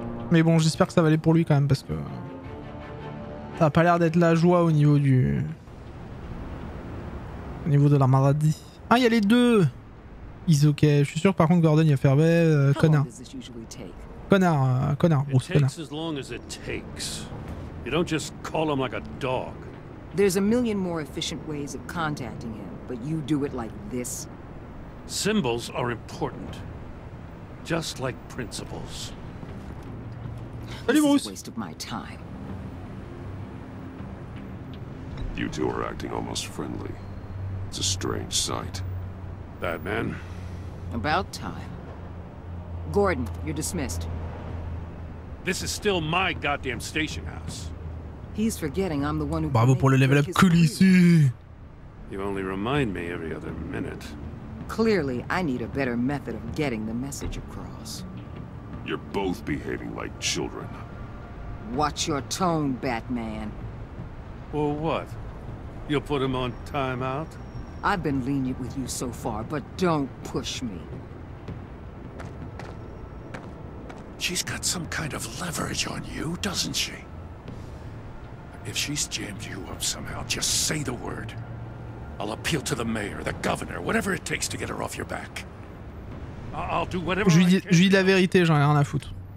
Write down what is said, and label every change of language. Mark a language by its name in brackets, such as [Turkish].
[French] Mais bon, j'espère que ça va aller pour lui quand même, parce que... Ça a pas l'air d'être la joie au niveau du... Au niveau de la maladie. Ah, il y a les deux. Ils ok. Je suis sûr que par contre Gordon il va faire connard. Connard, Bruce, connard. [English] As long as it takes. You don't just call him like a dog. There's a million more efficient ways of contacting him, but you do it like this. Symbols are important. Just like principles. This is a waste of my time. You two are acting almost friendly. It's a strange sight. Batman. About time. Gordon, you're dismissed. This is still my goddamn station house. He's forgetting I'm the one who... [French] Bravo pour le level up cool ici. [English] You only remind me every other minute. Clearly, I need a better method of getting the message across. You're both behaving like children. Watch your tone, Batman. Well, what? You'll put him on timeout? I've been lenient with you so far, but don't push me. She's got some kind of leverage on you, doesn't she? If she's jammed you up somehow, just say the word. I'll appeal to the mayor, the governor, whatever it takes to get her off your back. I'll do whatever [French] Je lui dis la vérité, j'en ai rien à foutre.